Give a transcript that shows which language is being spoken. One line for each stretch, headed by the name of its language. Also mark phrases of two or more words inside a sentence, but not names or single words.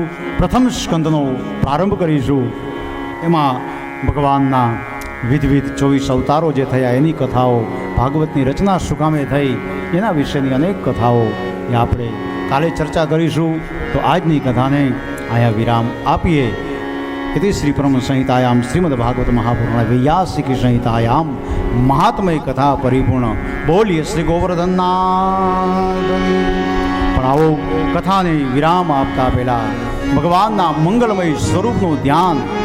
Gujarati: પ્રથમ સ્કંદનો પ્રારંભ કરીશું. એમાં ભગવાનના વિવિધ 24 અવતારો જે થયા એની કથાઓ, ભાગવતની રચના શું કામે થઈ એના વિશેની અનેક કથાઓ એ આપણે કાલે ચર્ચા કરીશું. તો આજની કથાને આયા વિરામ આપીએ.
Sanskrit: इति श्री परम संहितायाम श्रीमद् भागवत महापुराण वैयासिकी संहितायाम महात्मय कथा परिपूर्ण.
Hindi: बोलिए श्री गोवर्धन नाथ.
Gujarati: પણ આવો કથાને વિરામ આપતા પહેલા ભગવાનના મંગલમય સ્વરૂપનું ધ્યાન.